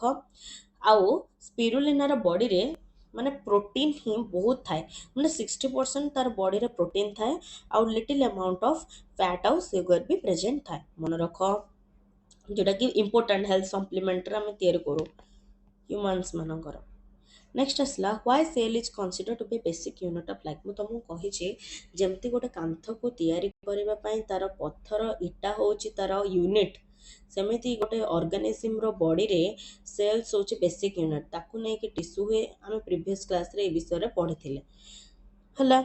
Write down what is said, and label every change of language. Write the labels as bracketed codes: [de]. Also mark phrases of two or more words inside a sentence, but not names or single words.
[or] ଆଉ ସ୍ପିରୁଲିନାର ବଡ଼ିରେ ମାନେ ପ୍ରୋଟିନ୍ ହିଁ ବହୁତ ଥାଏ, ମାନେ 60% ତାର ବଡ଼ିରେ ପ୍ରୋଟିନ୍ ଥାଏ ଆଉ [en] little amount of fat [or] ଆଉ ସୁଗର ବି ପ୍ରେଜେଣ୍ଟ ଥାଏ। ମନେ ରଖ, ଯୋଉଟାକି [en] important health supplement-re [or] ଆମେ ତିଆରି କରୁ ହ୍ୟୁମାନ୍ସ ମାନଙ୍କର। [en] Next asla why cell is consider to be basic unit of life. ମୁଁ ତମକୁ କହିଛି ଯେମିତି ଗୋଟେ କାନ୍ଥକୁ ତିଆରି କରିବା ପାଇଁ ତାର ପଥର ଇଟା ହେଉଛି ତାର ୟୁନିଟ୍, ସେମିତି ଗୋଟେ ଅର୍ଗାନିଜିମର ବଡ଼ିରେ ସେଲ୍ସ ହେଉଛି basic unit. ତାକୁ ନେଇକି ଟିସୁ ହୁଏ, ଆମେ previous class-re ଏ ବିଷୟରେ ପଢ଼ିଥିଲେ ହେଲା।